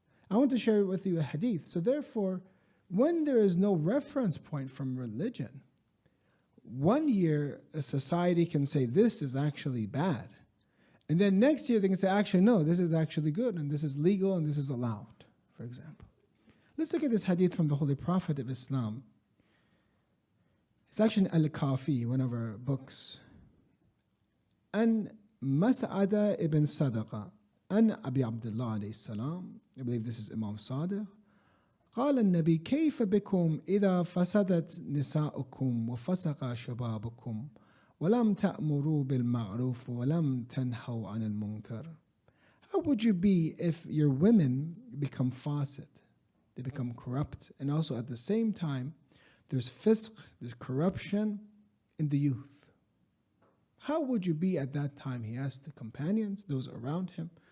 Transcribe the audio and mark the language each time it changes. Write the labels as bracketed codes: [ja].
[en] I want to share with you a hadith. So therefore, when there is no reference point from religion, one year a society can say this is actually bad. And then next year they can say, actually, no, this is actually good, and this is legal, and this is allowed, for example. Let's look at this hadith from the Holy Prophet of Islam. It's actually in Al-Kafi, one of our books. And Mas'ada ibn Sadaqa, an Abi Abdullah alayhi salam, I believe this is Imam Sadiq, [ar] قال النبي كيف بكم إذا فسدت نساؤكم وفسق شبابكم وَلَمْ تَأْمُرُوا بِالْمَعْرُوفِ وَلَمْ تَنْهَوْا عَنِ الْمُنْكَرِ. [en] How would you be if your women become fasid? They become corrupt. And also at the same time, there's fisq, there's corruption in the youth. How would you be at that time? He asked the companions, those around him.